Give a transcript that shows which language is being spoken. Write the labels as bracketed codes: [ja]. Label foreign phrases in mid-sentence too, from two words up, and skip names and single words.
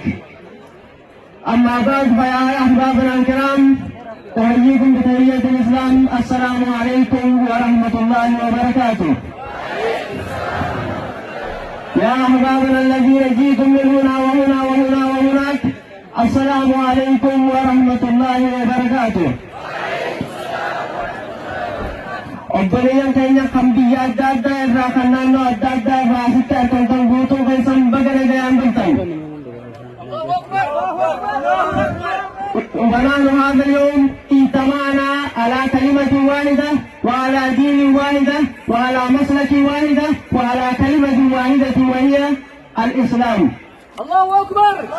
[ar] أما بعد فيا أحبابنا الكرام، أحييكم بتحية الإسلام، السلام عليكم ورحمة الله وبركاته. يا أحبابنا الذين جئتم من هنا وهنا وهنا وهناك، السلام عليكم ورحمة الله وبركاته. [om] obboleeyyan keenya kan biyya adda addaa irraa kan naannoo adda addaa irraa asitti argamtan guutuu keessan baga nagayaan bultan. [ar] ونحن هذا اليوم اجتمعنا على كلمة واحدة وعلى دين واحدة وعلى مسلك واحدة وعلى كلمة واحدة وهي الإسلام. الله أكبر.